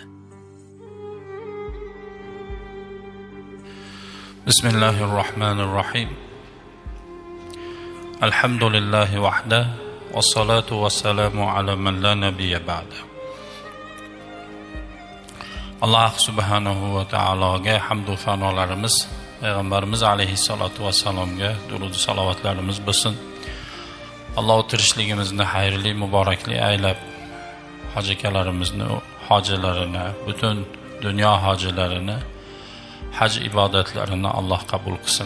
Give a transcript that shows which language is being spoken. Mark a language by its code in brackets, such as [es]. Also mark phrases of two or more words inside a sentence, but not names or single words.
[ar] بسم الله الرحمن الرحيم. الحمد لله وحده والصلاة والسلام على من لا نبي بعده. [uz] Allah subhanahu va taologa hamd va sanolarimiz, payg'ambarimiz alayhissalatu vassalomga durud salovatlarimiz bo'lsin. Alloh tirishligimizni xayrli, muborakli aylab, hojilarimizni hojilarini, butun dunyo hojilarini, haj ibodatlarini Alloh qabul qilsin.